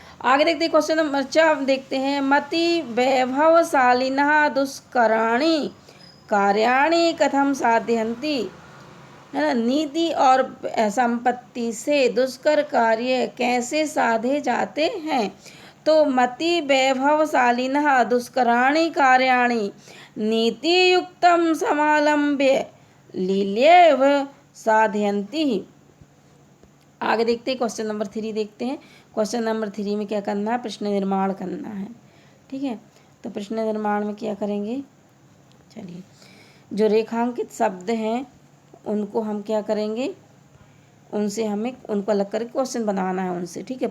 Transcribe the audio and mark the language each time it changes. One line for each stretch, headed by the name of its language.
Hindi: आगे देखते हैं क्वेश्चन नंबर 4 देखते हैं,
Sanskrit: मति वैभवशालिनः दुष्कराणि कार्याणि कथम साधयन्ति,
Hindi: है ना। नीति और संपत्ति से दुष्कर कार्य कैसे साधे जाते हैं।
Sanskrit: तो मति वैभवशालिनः दुष्कराणि कार्याणि नीतियुक्तं समालम्ब्य लील्येव साधयन्ति।
Hindi: आगे देखते हैं क्वेश्चन नंबर 3 देखते हैं। क्वेश्चन नंबर 3 में क्या करना है, प्रश्न निर्माण करना है, ठीक है। तो प्रश्न निर्माण में क्या करेंगे, चलिए जो रेखांकित शब्द हैं उनको हम क्या करेंगे, उनसे हमें उनको अलग करके क्वेश्चन बनाना है उनसे, ठीक है।